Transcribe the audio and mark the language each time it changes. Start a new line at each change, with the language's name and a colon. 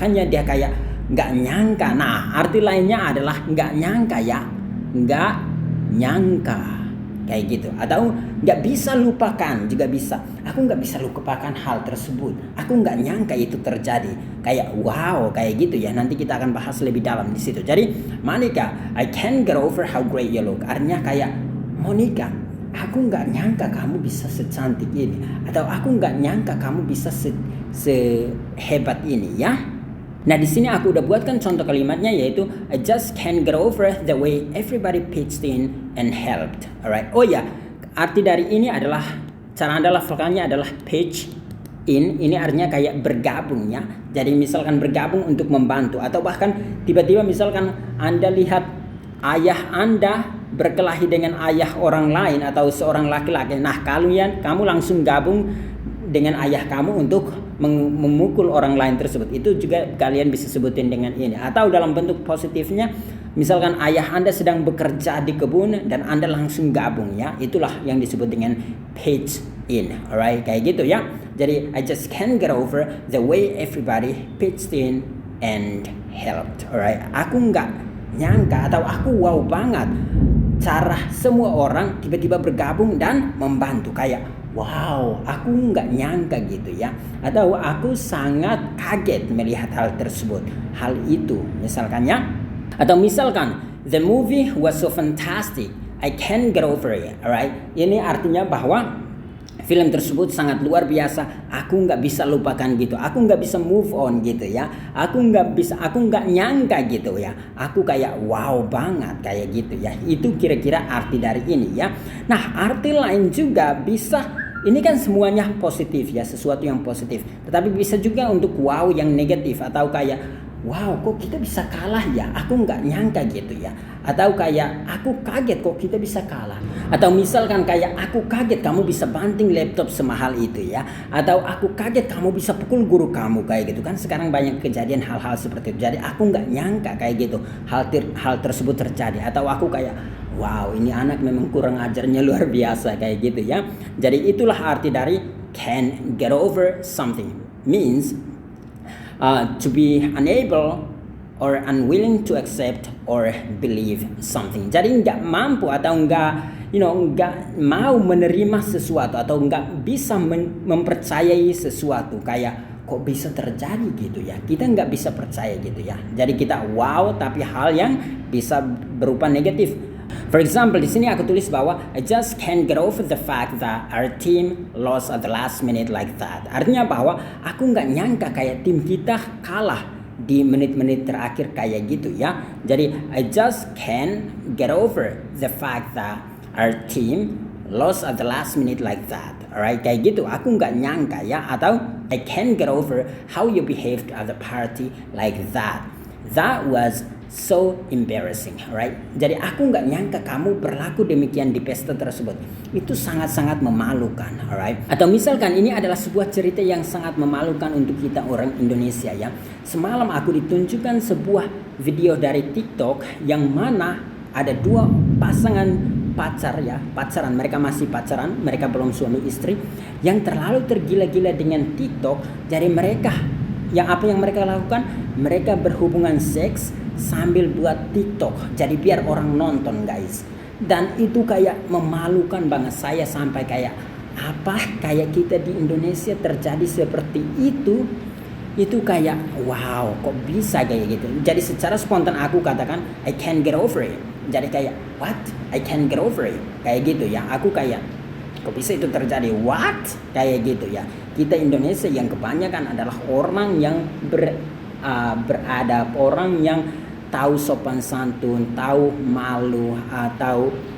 Indonesian: Makanya dia kayak nggak nyangka. Nah, arti lainnya adalah nggak nyangka ya, nggak nyangka kayak gitu. Atau nggak bisa lupakan juga bisa. Aku nggak bisa lupakan hal tersebut. Aku nggak nyangka itu terjadi. Kayak wow, kayak gitu ya. Nanti kita akan bahas lebih dalam di situ.
English: Jadi Monica, I can't get over how great you look.
Indonesian: Artinya kayak Monica, aku nggak nyangka kamu bisa secantik ini. Atau aku nggak nyangka kamu bisa sehebat ini ya. Nah, di sini aku udah buatkan contoh kalimatnya, yaitu
English: I just can't get over the way everybody pitched in and helped. Alright.
Indonesian: Oh ya, arti dari ini adalah, cara Anda lafalkannya adalah pitch in. Ini artinya kayak bergabung ya. Jadi misalkan bergabung untuk membantu, atau bahkan tiba-tiba misalkan Anda lihat ayah Anda berkelahi dengan ayah orang lain atau seorang laki-laki. Nah, kamu langsung gabung dengan ayah kamu untuk memukul orang lain tersebut. Itu juga kalian bisa sebutin dengan ini. Atau dalam bentuk positifnya, misalkan ayah Anda sedang bekerja di kebun dan Anda langsung gabung ya. Itulah yang disebut dengan pitch in. Alright, kayak gitu ya.
English: Jadi I just can't get over the way everybody pitched in and helped.
Indonesian: Alright, aku nggak nyangka atau aku wow banget cara semua orang tiba-tiba bergabung dan membantu. Kayak wow, aku nggak nyangka gitu ya. Atau aku sangat kaget melihat hal tersebut, hal itu misalkan ya. Atau misalkan
English: the movie was so fantastic, I can't get over it.
Indonesian: Alright, ini artinya bahwa film tersebut sangat luar biasa, aku nggak bisa lupakan gitu, aku nggak bisa move on gitu ya, aku nggak nyangka gitu ya, aku kayak wow banget kayak gitu ya. Itu kira-kira arti dari ini ya. Nah, arti lain juga bisa, ini kan semuanya positif ya, sesuatu yang positif. Tetapi bisa juga untuk wow yang negatif, atau kayak wow, kok kita bisa kalah ya, aku nggak nyangka gitu ya. Atau kayak aku kaget kok kita bisa kalah. Atau misalkan kayak aku kaget kamu bisa banting laptop semahal itu ya. Atau aku kaget kamu bisa pukul guru kamu kayak gitu kan. Sekarang banyak kejadian hal-hal seperti itu. Jadi aku nggak nyangka kayak gitu hal tersebut terjadi. Atau aku kayak wow, ini anak memang kurang ajarnya luar biasa kayak gitu ya. Jadi itulah arti dari can get over something.
English: Means to be unable or unwilling to accept or believe something.
Indonesian: Jadi nggak mampu atau nggak mau menerima sesuatu, atau nggak bisa mempercayai sesuatu. Kayak kok bisa terjadi gitu ya, kita nggak bisa percaya gitu ya. Jadi kita wow, tapi hal yang bisa berupa negatif.
English: For example,
Indonesian: di sini aku tulis bahwa
English: I just can't get over the fact that our team lost at the last minute like that.
Indonesian: Artinya bahwa aku nggak nyangka kayak tim kita kalah di menit-menit terakhir kayak gitu ya.
English: Jadi I just can't get over the fact that our team lost at the last minute like that. Alright,
Indonesian: kayak gitu. Aku nggak nyangka ya. Atau
English: I can't get over how you behaved at the party like that. That was so embarrassing, right?
Indonesian: Jadi aku nggak nyangka kamu berlaku demikian di pesta tersebut. Itu sangat-sangat memalukan, alright? Atau misalkan ini adalah sebuah cerita yang sangat memalukan untuk kita orang Indonesia ya. Semalam aku ditunjukkan sebuah video dari TikTok yang mana ada dua pasangan pacaran, mereka masih pacaran, mereka belum suami istri, yang terlalu tergila-gila dengan TikTok. Jadi apa yang mereka lakukan? Mereka berhubungan seks sambil buat TikTok. Jadi biar orang nonton, guys. Dan itu kayak memalukan banget. Saya sampai kayak kayak kita di Indonesia terjadi seperti itu. Itu kayak wow, kok bisa kayak gitu. Jadi secara spontan aku katakan
English: I can't get over it. Jadi kayak what? I can't get over it.
Indonesian: Kayak gitu ya. Aku kayak kok bisa itu terjadi? What? Kayak gitu ya. Kita Indonesia yang kebanyakan adalah orang yang beradab, orang yang tahu sopan santun, tahu malu, atau